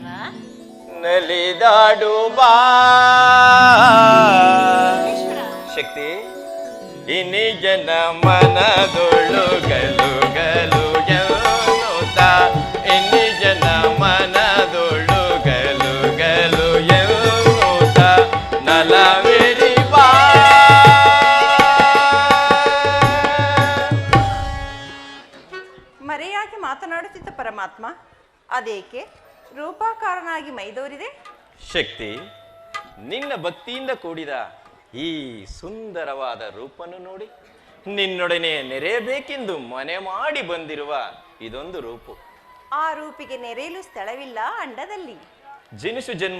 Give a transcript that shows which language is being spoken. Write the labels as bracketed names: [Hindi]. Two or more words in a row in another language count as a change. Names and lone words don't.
[Kannada] ನಲಿದಾಡು ಬಾ ಶಕ್ತಿ ಇನಿ ಜನ ಮನದೊಳು ಗಲು ಗಲು ಎನ್ನುತ್ತ ಇನಿ ಜನ ಮನದೊಳು ಗಲು ಗಲು ಎನ್ನುತ್ತ ನಲವೇರಿ ಬಾ ಮರೆಯಾಗಿ ಮಾತನಾಡುತ್ತಿದ್ದ ಪರಮಾತ್ಮ ಅದೇಕೆ ರೂಪಾಕಾರನಾಗಿ ಮೈದೋರಿದೆ? ಶಕ್ತಿ ನಿನ್ನ ಭಕ್ತಿಯಿಂದ ಕೂಡಿದ ಈ ಸುಂದರವಾದ ರೂಪನ್ನು ನೋಡಿ ನಿನ್ನೊಡನೆ ನೆರೆಯಬೇಕೆಂದು ಮನೆ ಮಾಡಿ ಬಂದಿರುವ ಇದೊಂದು ರೂಪು. ಆ ರೂಪಿಗೆ ನೆರೆಯಲು ಸ್ಥಳವಿಲ್ಲ ಅಂಡದಲ್ಲಿ. ಜನಿಸು ಜನ್ಮ